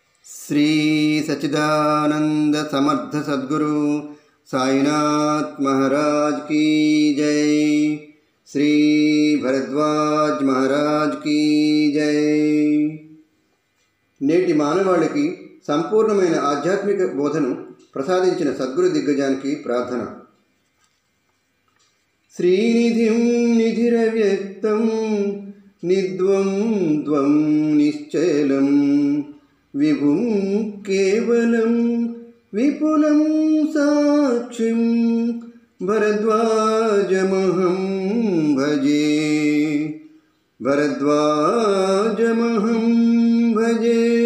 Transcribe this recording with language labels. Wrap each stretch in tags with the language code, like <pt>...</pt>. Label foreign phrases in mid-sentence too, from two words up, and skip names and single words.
<hi>श्री सच्चिदानंद समर्थ सद्गुरु साईनाथ महाराज की जय। श्री भरद्वाज महाराज की जय।</hi> <te>నేటి మానవాళికి సంపూర్ణమైన ఆధ్యాత్మిక బోధను ప్రసాదించిన సద్గురు దిగ్గజానికి ప్రార్థన.</te> <sa>శ్రీనిధిం నిధిరవ్యక్తం నిద్వం ద్వం నిశ్చలం విభుం కేవలం విపులం సాక్షిం భరద్వాజమహం భజే భరద్వాజమహం భజే.</sa>